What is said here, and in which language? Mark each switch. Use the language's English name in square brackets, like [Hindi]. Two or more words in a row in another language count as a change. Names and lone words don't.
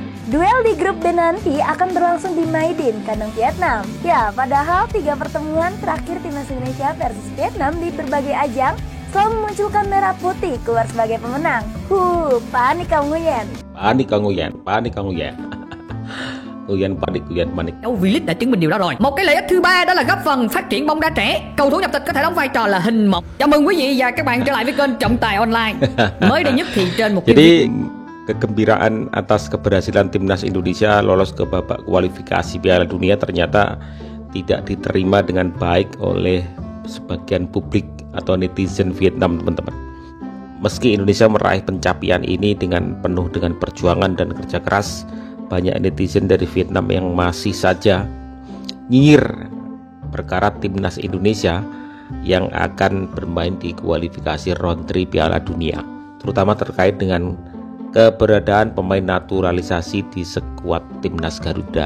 [Indonesian] Duel di grup B nanti akan berlangsung di Maidin, kandang Vietnam. Ya, padahal 3 pertemuan terakhir Timnas Indonesia versus Vietnam di berbagai ajang selalu memunculkan merah putih keluar sebagai pemenang. Panik kamu Nguyen. Panik kamu Nguyen, panik kamu Nguyen. Nguyen panik. [Vietnamese] V-League đã chứng minh điều đó rồi. Một cái lợi ích thứ ba đó là góp phần phát triển bóng đá trẻ. Cầu thủ nhập tịch có thể đóng vai trò là hình mẫu. Chào mừng quý vị và các bạn trở lại với kênh Trọng Tài Online. Mới đây nhất thì trên một [Indonesian] Jadi kegembiraan atas keberhasilan Timnas Indonesia lolos ke babak kualifikasi Piala Dunia ternyata tidak diterima dengan baik oleh sebagian publik atau netizen Vietnam, teman-teman. Meski Indonesia meraih pencapaian ini dengan penuh dengan perjuangan dan kerja keras, banyak netizen dari Vietnam yang masih saja nyinyir perkara Timnas Indonesia yang akan bermain di kualifikasi round 3 Piala Dunia, terutama terkait dengan keberadaan pemain naturalisasi di skuad Timnas Garuda.